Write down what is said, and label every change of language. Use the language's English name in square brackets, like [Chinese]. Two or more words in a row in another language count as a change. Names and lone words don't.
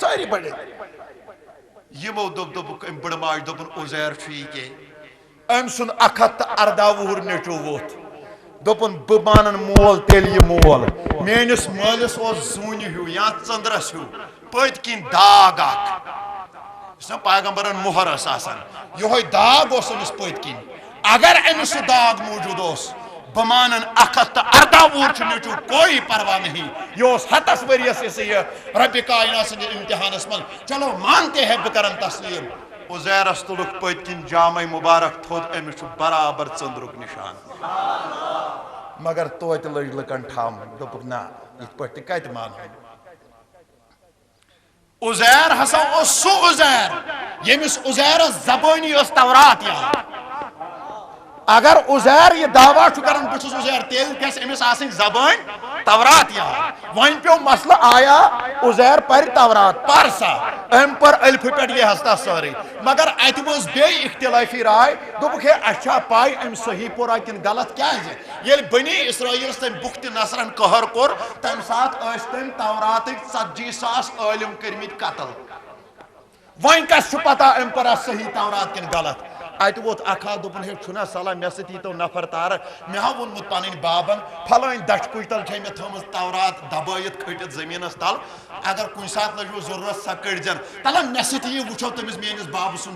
[Kashmiri] سٲری بڑے یِمو دوٚپُکھ أمۍ بڑٕ ماجہِ دوٚپُن عزیر چھُ یہِ کیٛاہ أمۍ سُنٛد 114 وُہُر نیٚچوٗ ووٚتھ دوٚپُن بہٕ مانن مول تیٚلہِ یہِ مول میٲنِس مٲلِس اوس زوٗنہِ ہیوٗ یا ژٔنٛدرس ہیوٗ پٔتۍ کِنۍ داغ اکھ یُس نا پیغمبرن مۄہر ٲس آسان یِہوے داغ اوس أمِس پٔتۍ کِنۍ اگر أمِس سُہ داغ موٗجوٗد اوس بہٕ مانن 114 وُہُر چھُ نیٚچوٗ [Urdu] کوئی پرواہ نہیں [Kashmiri] یہِ اوس 100 ؤرِیس یہِ رۄبِ کاینات سٕنٛدِس امتحانس منٛز [Urdu] چلو مانتے ہے [Kashmiri] بہٕ کرن تسلیٖم عزیرس تُلُکھ پٔتۍ کِنۍ جامے مُبارک تھوٚد أمِس چھُ برابر ژٔنٛدرُک نِشان مگر توتہِ لٔج لُکن ٹھم دوٚپُکھ نہ یِتھ پٲٹھۍ تہِ کتہِ مانہون عزیر ہسا اوس سُہ عزیر ییٚمِس عزیرس زبٲنی ٲس تورات یاد اگر عزیر یہ دعوا چھُ کران بہٕ چھُس عزیر تیٚلہِ گژھِ أمِس آسٕنۍ زبٲنۍ تورات یاد وۄنۍ پیوٚو مسلہٕ آیا عزیر پرِ تورات پر سا أمۍ پٔر الفہٕ پٮ۪ٹھ یہ ہستا سٲرٕے مگر اتہِ ؤژھ بیٚیہِ اختلٲفی راے دوٚپُکھ ہے اَسہِ چھا پاے أمۍ صحیح پورا کِنہٕ غلط کیٛازِ ییٚلہِ بنی اسرائیلس تٔمۍ بُختہِ نصرن قہر کوٚر تمہِ ساتہٕ ٲسۍ تٔمۍ توراتٕکۍ 40,000 عٲلِم کٔرمٕتۍ قتل وۄنۍ کس چھُ پتہ أمۍ پٔرا صحیح تورات کِنہٕ غلط اتہِ ووت اکھ ہا دوٚپُن ہے چھُنا صلح مےٚ سۭتۍ ییٖتو نفر تارٕ مےٚ ہا ووٚنمُت پنٕنۍ بابن پھلٲنۍ دچھِ کُج تل چھے مےٚ تھٲومٕژ تورات دبٲیِتھ کھٔٹِتھ زٔمیٖنس تل اگر کُنہِ ساتہٕ لٔجوٕ ضروٗرت سۄ کٔڑزٮ۪ن تلہ مےٚ سۭتۍ یہِ وٕچھو تٔمِس میٲنِس بابہٕ سُنٛد